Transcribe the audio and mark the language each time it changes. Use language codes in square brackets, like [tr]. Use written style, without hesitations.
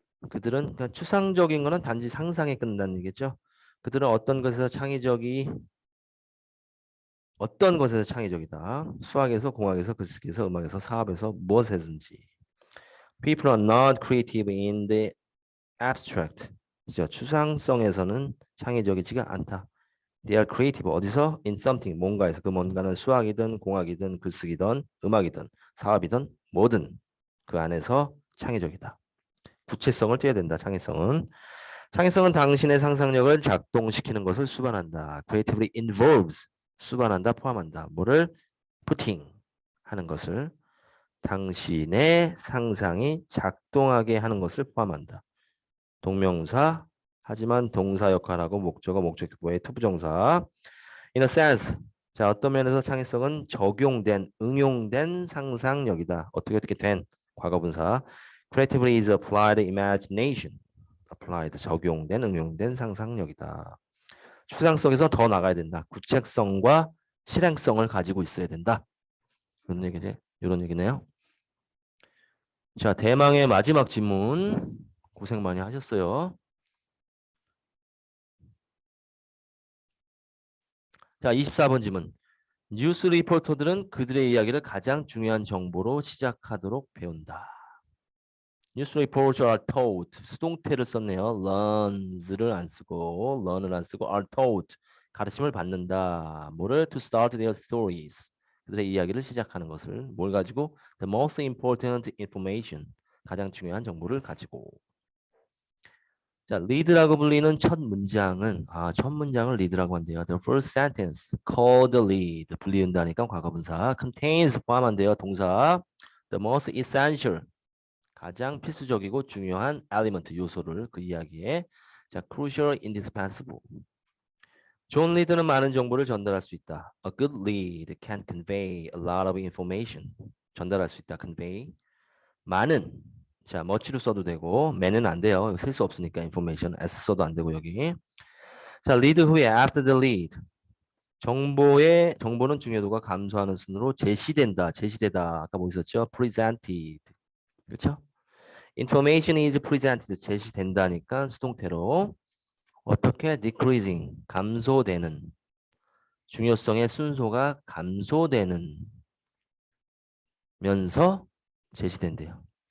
[ko] 그들은 그냥 추상적인 거는 단지 상상에 끝난다는 얘기죠. 그들은 어떤 것에서 창의적이다. 수학에서, 공학에서, 글쓰기에서, 음악에서, 사업에서, 무엇에든지. [en] People are not creative in the abstract. [ko] 그죠? 추상성에서는 창의적이지가 않다. [en] They are creative. [ko] 어디서? [en] In something. [ko] 뭔가에서. 그 뭔가는 수학이든 공학이든 글쓰기든 음악이든 사업이든 뭐든 그 안에서 창의적이다. 구체성을 띄어야 된다. 창의성은. 창의성은 당신의 상상력을 작동시키는 것을 수반한다. [en] Creatively involves. [ko] 수반한다, 포함한다. 뭐를? putting 하는 것을 당신의 상상이 작동하게 하는 것을 포함한다. 동명사, 하지만 동사 역할하고 목적어, 목적격보의 투부정사. [en] In a sense. [ko] 자, 어떤 면에서 창의성은 적용된, 응용된 상상력이다. 어떻게 된 과거분사. [en] Creatively is applied imagination. [ko] applied, 적용된, 응용된 상상력이다. 추상성에서 더 나가야 된다. 구체성과 실행성을 가지고 있어야 된다. 이런 얘기지. 이런 얘기네요. 자, 대망의 마지막 질문. 고생 많이 하셨어요. 자, 24번 질문. 뉴스 리포터들은 그들의 이야기를 가장 중요한 정보로 시작하도록 배운다. 뉴스 리포터 [en] are taught. [ko] 수동태를 썼네요. learns를 안 쓰고 learn을 안 쓰고 are taught. 가르침을 받는다. 뭐를? [en] to start their stories. [ko] 그들의 이야기를 시작하는 것을 뭘 가지고? [en] the most important information. [ko] 가장 중요한 정보를 가지고. 자, lead라고 불리는 첫 문장은 첫 문장을 lead라고 한대요. [en] The first sentence called the lead [ko] 불리운다니까 과거분사 [en] contains [ko] 포함한대요. 동사 [en] the most essential [ko] 가장 필수적이고 중요한 element 요소를 그 이야기에 자 [en] crucial indispensable [ko] 좋은 리드는 많은 정보를 전달할 수 있다. [en] A good lead can convey a lot of information [ko] 전달할 수 있다. convey 많은 자 much로 써도 되고 man은 안 돼요. 셀 수 없으니까 information s 써도 안 되고 여기 자 lead 후에 [en] after the lead [ko] 정보는 중요도가 감소하는 순으로 제시되다 아까 뭐 있었죠? presented 그렇죠? [en] information is presented [ko] 제시된다니까 수동태로 어떻게 decreasing 감소되는 중요성의 순서가 감소되는 면서 제시된대요.